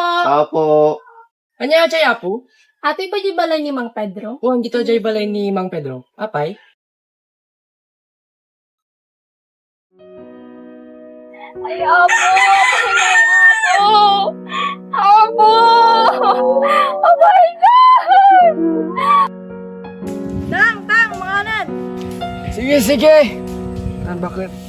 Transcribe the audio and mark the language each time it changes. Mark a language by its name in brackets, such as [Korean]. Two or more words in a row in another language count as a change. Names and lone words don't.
[Iloko] Apo. Anya jay apo? Ato'y pa di balay ni Mang Pedro? O dito jay balay ni Mang Pedro. Apay? Ay, apo! Ay, apo! Apo! [English] Oh my God! [Iloko] Tang! Tang! Mga anan! [Filipino] Sige, sige. Ah, bakit?